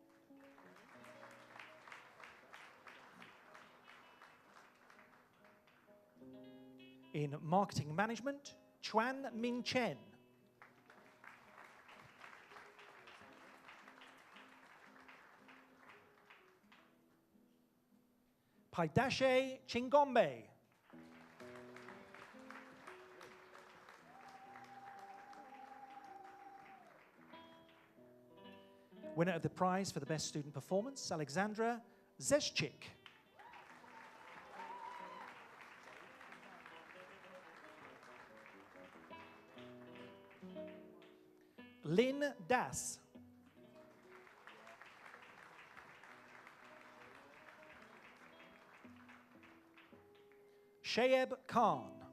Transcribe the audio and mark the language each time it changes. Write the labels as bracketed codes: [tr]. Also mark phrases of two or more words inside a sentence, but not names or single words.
[en] In Marketing Management, Chuan Min Chen. Paidashe Chingombe. Winner of the prize for the best student performance, Alexandra Zeschik. Lynn Das. Shayeb Khan.